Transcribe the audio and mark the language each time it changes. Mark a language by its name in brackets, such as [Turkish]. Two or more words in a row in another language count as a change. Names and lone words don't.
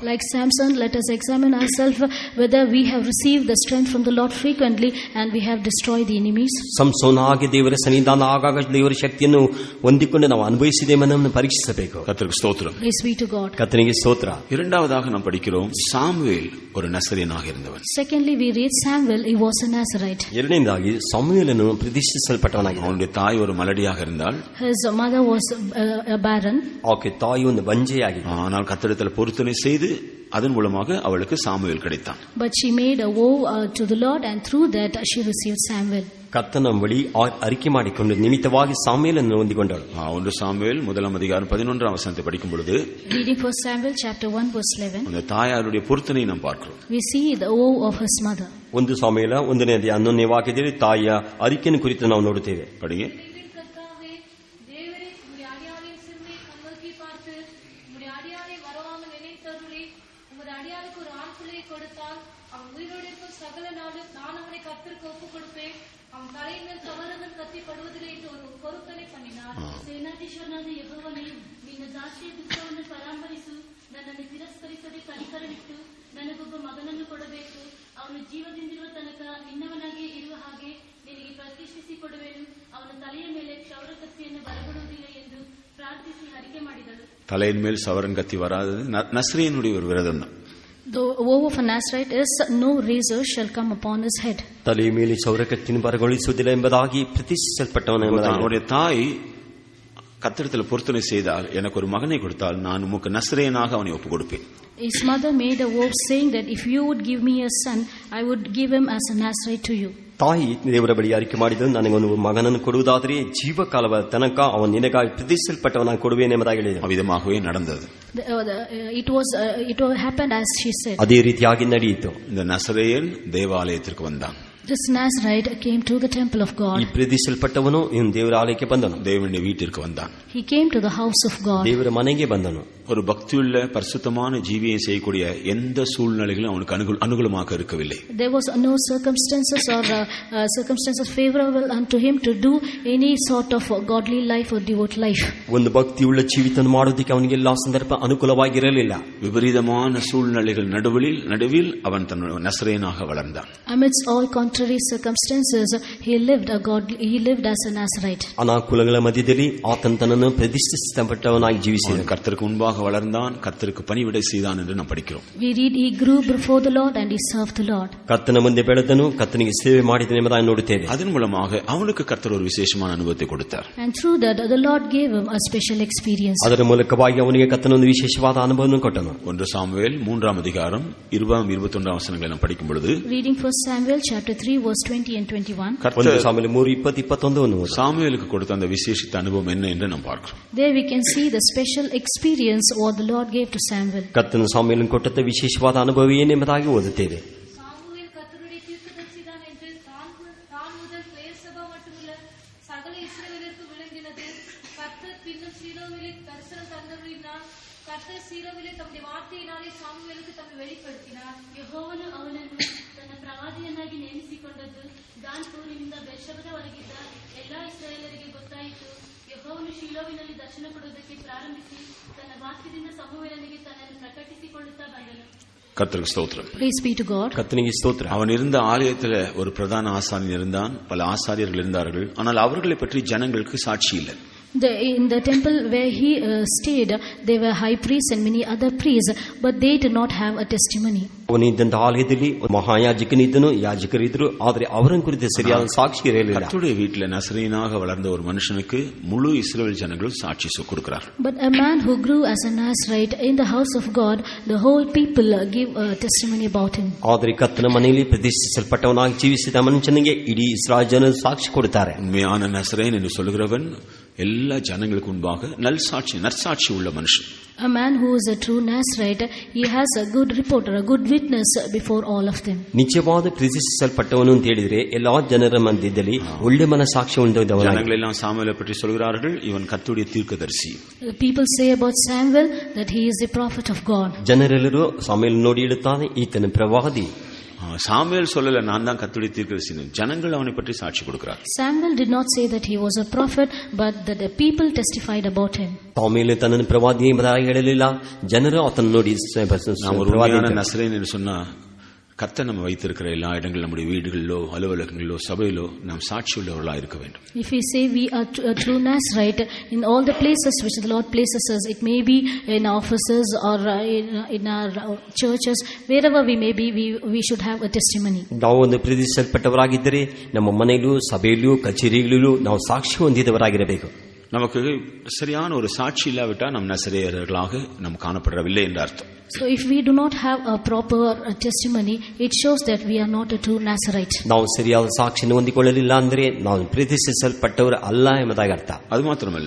[English] Like Samson, let us examine ourselves whether we have received the strength from the Lord frequently and we have destroyed the enemies. [Kannada] ಸಂಸೋನ ಹಾಗೆ ದೇವರ ಸನ್ನಿಧಾನ ಆಗಾಗ ದೇವರ ಶಕ್ತಿಯನ್ನು ಹೊಂದಿಕೊಂಡು ನಾವು ಅನುಭವಿಸಿದ್ದೇವೆಂದು ಪರೀಕ್ಷಿಸಬೇಕು. [Tamil] கர்த்தருக்கு ஸ்தோத்திரம். [English] Praise be to God. [Kannada] ಕರ್ತನಿಗೆ ಸ್ತೋತ್ರ. [Tamil] இரண்டாவதாக நாம் படிக்கிறோம், சாமுவேல் ஒரு நசரேயனாக இருந்தவன். [English] Secondly, we read Samuel, he was a Nazarite. [Kannada] ಎರಡನೇದಾಗಿ ಸಮುವೇಲನು ಪ್ರತಿಷ್ಠಿಸಲ್ಪಟ್ಟವನಾಗಿದ್ದ. [Tamil] அவனுடைய தாய் ஒரு மலடியாக இருந்தால், [English] His mother was a barren. [Kannada] ಆಕೆ ತಾಯಿ ಒಂದು ಬಂಜೆಯಾಗಿದ್ದ. [Tamil] ஆனால் கர்த்தரிடத்தில் பொருத்தனை செய்து அதன் மூலமாக அவளுக்கு சாமுவேல் கிடைத்தான். [English] But she made a vow to the Lord and through that she received Samuel. [Kannada] ಕರ್ತನ ಬಳಿ ಅರಿಕೆ ಮಾಡಿಕೊಂಡು ನಿಮಿತ್ತವಾಗಿ ಸಾಮುವೇಲನ್ನು ಹೊಂದಿಕೊಂಡಳು. [Tamil] 1 சாமுவேல் 1:11 வசனத்தை படிக்கும் பொழுது, [English] Reading 1 Samuel chapter 1 verse 11, [Tamil] அந்த தாயாருடைய பொருத்தனை நாம் பார்க்கிறோம். [English] we see the vow of his mother. [Kannada] 1 ಸಾಮುವೇಲ 1:11 ವಾಕ್ಯದಲ್ಲಿ ತಾಯಿಯ ಅರಿಕೆಯನ್ನು ಕುರಿತು ನಾವು ನೋಡುತ್ತೇವೆ. [Tamil] படிங்க. கர்த்தாவே, தேவரே உம்முடைய அடியாளின் சிறுமையை கண்ணோக்கி பார்த்து உம்முடைய அடியாளை வரவாமல் நினைத்தருளி உமது அடியாளுக்கு ஒரு ஆண் பிள்ளையை கொடுத்தால் அவன் உயிரோடு இருக்கும் சகல நாளும் நான் அவனை கர்த்தருக்கு ஒப்புக் கொடுப்பேன். அவன் தலையின் மேல் சவரகன் கத்தி படுவதில்லை என்று ஒரு பொருத்தனை பண்ணினார். [Kannada] ಸೇನಾಧೀಶ್ವರನಾದ ಯೆಹೋವನೇ, ನಿನ್ನ ದಾಸಿಯ ದುಃಖವನ್ನು ಪರಾಂಬರಿಸು. ನನ್ನನ್ನು ತಿರಸ್ಕರಿಸದೆ ಕನಿಕರವಿಟ್ಟು ನನಗೊಬ್ಬ ಮಗನನ್ನು ಕೊಡಬೇಕು. ಅವನು ಜೀವದಿಂದಿರುವ ತನಕ ನಿನ್ನವನಾಗಿ ಇರುವ ಹಾಗೆ ನಿನಗೆ ಪ್ರತಿಷ್ಠಿಸಿ ಕೊಡುವೆನು. ಅವನ ತಲೆಯ ಮೇಲೆ ಕ್ಷೌರ ಕತ್ತಿಯನ್ನು ಬರಗೊಡುವುದಿಲ್ಲ ಎಂದು ಪ್ರಾರ್ಥಿಸಿ ಹರಿಕೆ ಮಾಡಿದಳು. [Tamil] தலையின் மேல் சவரன் கத்தி வராதது நஸ்ரேயனுடைய ஒரு விரதம் தான். [English] The vow of a Nazarite is no razor shall come upon his head. [Kannada] ತಲೆಯ ಮೇಲೆ ಕ್ಷೌರಕತ್ತಿಯನ್ನು ಬರಗೊಳಿಸುವುದಿಲ್ಲ ಎಂಬುದಾಗಿ ಪ್ರತಿಷ್ಠಿಸಲ್ಪಟ್ಟವನು. [Tamil] அவனுடைய தாய் கர்த்தரிடத்தில் பொருத்தனை செய்தால், எனக்கு ஒரு மகனை கொடுத்தால் நான் உமக்கு நசரேயனாக அவனை ஒப்புக் கொடுப்பேன். [English] His mother made a vow saying that if you would give me a son, I would give him as a Nazarite to you. [Kannada] ತಾಯಿ ದೇವರ ಬಳಿ ಅರಿಕೆ ಮಾಡಿದನು, ನನಗೊಂದು ಮಗನನ್ನು ಕೊಡುವುದಾದರೆ ಜೀವಕಾಲವ ತನಕ ಅವನು ನಿನಗಾಗಿ ಪ್ರತಿಷ್ಠಿಸಲ್ಪಟ್ಟವನಾಗಿ ಕೊಡುವೇನೆಂಬುದಾಗಿ ಹೇಳಿದನು. [Tamil] அவ்விதமாகவே நடந்தது. [English] It happened as she said. [Kannada] ಅದೇ ರೀತಿಯಾಗಿ ನಡೆಯಿತು. [Tamil] இந்த நசரேயன் தேவாலயத்திற்கு வந்தான். [English] This Nazarite came to the temple of God. [Kannada] ಈ ಪ್ರತಿಷ್ಠಿಸಲ್ಪಟ್ಟವನು ಇವನು ದೇವರ ಆಲಯಕ್ಕೆ ಬಂದನು. [Tamil] தேவனுடைய வீட்டிற்கு வந்தான். [English] He came to the house of God. [Kannada] ದೇವರ ಮನೆಗೆ ಬಂದನು. [Tamil] ஒரு பக்தியுள்ள பரிசுத்தமான ஜீவியை செய்யக்கூடிய எந்த சூழ்நிலைகளும் அவனுக்கு அனுகூலமாக இருக்கவில்லை. [English] There was no circumstances favorable unto him to do any sort of godly life or devout life. [Kannada] ಒಂದು ಭಕ್ತಿಯುಳ್ಳ ಜೀವಿತವನ್ನು ಮಾಡುವುದಕ್ಕೆ ಅವನಿಗೆ ಎಲ್ಲಾ ಸಂದರ್ಭ ಅನುಕೂಲವಾಗಿರಲಿಲ್ಲ. [Tamil] விபரீதமான சூழ்நிலைகள் நடுவில் அவன் தன் நசரேயனாக வளர்ந்தான். [English] Amidst all contrary circumstances, he lived as a Nazarite. [Kannada] ಅನಾನುಕೂಲಗಳ ಮಧ್ಯದಲ್ಲಿ ಆತನ ತನ್ನನ್ನು ಪ್ರತಿಷ್ಠಿಸಲ್ಪಟ್ಟವನಾಗಿ ಜೀವಿಸಿದನು. [Tamil] கர்த்தருக்கு முன்பாக வளர்ந்தான், கர்த்தருக்கு பணிவிடை செய்தான் என்று நாம் படிக்கிறோம். [English] We read he grew before the Lord and he served the Lord. [Kannada] ಕರ್ತನ ಮುಂದೆ ಬೆಳೆದನು, ಕರ್ತನಿಗೆ ಸೇವೆ ಮಾಡಿದನು ಎಂಬುದಾಗಿ ನೋಡುತ್ತೇವೆ. [Tamil] அதன் மூலமாக அவனுக்கு கர்த்தர் ஒரு விசேஷமான அனுபவத்தை கொடுத்தார். [English] And through that the Lord gave him a special experience. [Kannada] ಅದರ ಮೂಲಕವಾಗಿ ಅವನಿಗೆ ಕರ್ತನೊಂದು ವಿಶೇಷವಾದ ಅನುಭವವನ್ನು ಕೊಟ್ಟನು. [Tamil] 1 சாமுவேல் 3:20-21 வசனங்களை நாம் படிக்கும் பொழுது, [English] Reading 1 Samuel chapter 3 verse 20 and 21. [Kannada] 1 ಸಾಮುವೇಲ 3:20-21 [Tamil] சாமுவேலுக்கு கொடுத்த அந்த விசேஷித்த அனுபவம் என்ன என்று நாம் பார்க்கிறோம். [English] There we can see the special experience what the Lord gave to Samuel. [Kannada] ಕರ್ತನ ಸಾಮುವೇಲನು ಕೊಟ್ಟ ವಿಶೇಷವಾದ ಅನುಭವ ಏನೆಂಬುದಾಗಿ ಓದುತ್ತೇವೆ. [Tamil] சாமுவேல் கர்த்தருடைய தீர்க்கதரிசிதான் என்று தான் முதல் பெயர்சபா மட்டுமல்ல சகல இஸ்ரவேலருக்கு விளங்கினது. கர்த்தர் பின்னும் சீலோவிலே தரிசனம் தந்தருளினார். கர்த்தர் சீலோவிலே தம்முடைய வார்த்தையினாலே சாமுவேலுக்கு தம்மை வெளிப்படுத்தினார். [Kannada] ಯೆಹೋವನು ಅವನನ್ನು ತನ್ನ ಪ್ರವಾದಿಯನ್ನಾಗಿ ನೇಮಿಸಿಕೊಂಡದ್ದು ದಾನ್ಪೂರಿನಿಂದ ಬೆರ್ಷೆಬದವರೆಗಿದ್ದ ಎಲ್ಲಾ ಇಸ್ರಾಯೇಲರಿಗೆ ಗೊತ್ತಾಯಿತು. ಯೆಹೋವನು ಶೀಲೋವಿನಲ್ಲಿ ದರ್ಶನ ಕೊಡುವುದಕ್ಕೆ ಪ್ರಾರಂಭಿಸಿ ತನ್ನ ವಾಕ್ಯದಿಂದ ಸಮುವೇಲನಿಗೆ ತನ್ನನ್ನು ಪ್ರಕಟಿಸಿಕೊಳ್ಳುತ್ತಾ ಬಂದನು. [Tamil] கர்த்தருக்கு ஸ்தோத்திரம். [English] Praise be to God. [Kannada] ಕರ್ತನಿಗೆ ಸ್ತೋತ್ರ. [Tamil] அவன் இருந்த ஆலயத்தில் ஒரு பிரதான ஆசாரியன் இருந்தான், பல ஆசாரியர்கள் இருந்தார்கள். ஆனால் அவர்களை பற்றி ஜனங்களுக்கு சாட்சி இல்லை. [English] In the temple where he stayed, there were high priests and many other priests, but they did not have a testimony. [Kannada] ಅವನಿದ್ದಂತ ಆಲಯದಲ್ಲಿ ಮಹಾಯಾಜಕನಿದ್ದನು, ಯಾಜಕರಿದ್ದರು, ಆದರೆ ಅವರನ್ನು ಕುರಿತು ಸರಿಯಾದ ಸಾಕ್ಷಿ ಇರಲಿಲ್ಲ. [Tamil] கர்த்தருடைய வீட்டில் நசரேயனாக வளர்ந்த ஒரு மனுஷனுக்கு முழு இஸ்ரவேல் ஜனங்களும் சாட்சி கொடுக்கிறார்கள். [English] But a man who grew as a Nazarite in the house of God, the whole people give a testimony about him. [Kannada] ಆದರೆ ಕರ್ತನ ಮನೆಯಲ್ಲಿ ಪ್ರತಿಷ್ಠಿಸಲ್ಪಟ್ಟವನಾಗಿ ಜೀವಿಸಿದ ಮನುಷ್ಯನಿಗೆ ಇಡೀ ಇಸ್ರಾಯೇಲ್ ಜನರು ಸಾಕ್ಷಿ ಕೊಡುತ್ತಾರೆ. [Tamil] உண்மையான நசரேயன் என்று சொல்கிறவன் எல்லா ஜனங்களுக்கு முன்பாக நற்சாட்சி உள்ள மனுஷன். [English] A man who is a true Nazarite, he has a good report or a good witness before all of them. [Kannada] ನಿಜವಾದ ಪ್ರತಿಷ್ಠಿಸಲ್ಪಟ್ಟವನು ಅಂತ ಹೇಳಿದ್ರೆ ಎಲ್ಲಾ ಜನರ ಮಧ್ಯದಲ್ಲಿ ಒಳ್ಳೆ ಮನಸಾಕ್ಷಿ ಹೊಂದಿದವನು. [Tamil] ஜனங்கள் எல்லாம் சாமுவேலை பற்றி சொல்கிறார்கள், இவன் கர்த்தருடைய தீர்க்கதரிசி. [English] People say about Samuel that he is the prophet of God. [Kannada] ಜನರೆಲ್ಲರೂ ಸಾಮುವೇಲನನ್ನು ನೋಡಿ ಹೇಳುತ್ತಾರೆ, ಈತನ ಪ್ರವಾದಿ. [Tamil] சாமுவேல் சொல்லல நான் தான் கர்த்தருடைய தீர்க்கதரிசி, ஜனங்கள் அவனை பற்றி சாட்சி கொடுக்கிறார். [English] Samuel did not say that he was a prophet, but that the people testified about him. [Kannada] ತಾಮೇಲೆ ತನ್ನನ್ನು ಪ್ರವಾದಿ ಎಂಬುದಾಗಿ ಹೇಳಲಿಲ್ಲ, ಜನರು ಆತನ ನೋಡಿ [Tamil] நாம் ஒரு உண்மையான நசரேயன் என்று சொன்னா கர்த்தர் நம்ம வைத்திருக்கிற எல்லா இடங்களிலும், நம்முடைய வீடுகளிலோ அலுவலகங்களிலோ சபையிலோ நாம் சாட்சி உள்ளவர்களாக இருக்க வேண்டும். [English] If we say we are a true Nazarite in all the places which the Lord places us, it may be in offices or in our churches, wherever we may be, we should have a testimony. [Kannada] ನಾವು ಒಂದು ಪ್ರೀತಿಸಲ್ಪಟ್ಟವರಾಗಿದ್ದರೆ ನಮ್ಮ ಮನೆಯಲ್ಲೂ ಸಭೆಯಲ್ಲೂ ಕಚೇರಿಗಳಲ್ಲೂ ನಾವು ಸಾಕ್ಷಿ ಹೊಂದಿದವರಾಗಿರಬೇಕು. [Tamil] நமக்கு சரியான ஒரு சாட்சி இல்லாவிட்டா நம் நசரேயர்களாக நாம் காணப்படவில்லை என்ற அர்த்தம். [English] So if we do not have a proper testimony, it shows that we are not a true Nazarite. [Kannada] ನಾವು ಸರಿಯಾದ ಸಾಕ್ಷಿಯನ್ನು ಹೊಂದಿಕೊಳ್ಳಲಿಲ್ಲ ಅಂದರೆ ನಾವು ಪ್ರೀತಿಸಲ್ಪಟ್ಟವರು ಅಲ್ಲ ಎಂಬುದಾಗಿ ಅರ್ಥ. [Tamil] அது மாத்திரமல்ல,